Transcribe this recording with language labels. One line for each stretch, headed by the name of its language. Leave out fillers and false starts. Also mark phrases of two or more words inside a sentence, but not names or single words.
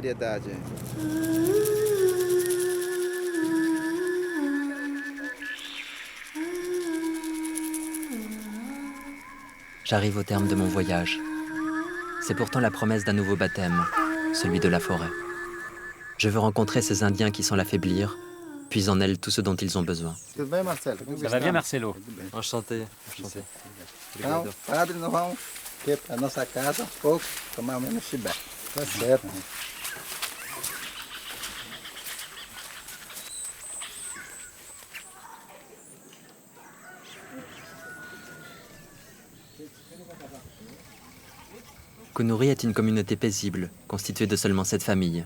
French: J'arrive au terme de mon voyage. C'est pourtant la promesse d'un nouveau baptême, celui de la forêt. Je veux rencontrer ces Indiens qui sans l'affaiblir, puisent en elle tout ce dont ils ont besoin. Ça va bien, Marcelo? Enchanté. Enchanté.
Portuguese: Então, padre, nós vamos ir para nossa casa um pouco, tomar menos chibé. Tá certo.
French: Kunuri est une communauté paisible, constituée de seulement 7 familles.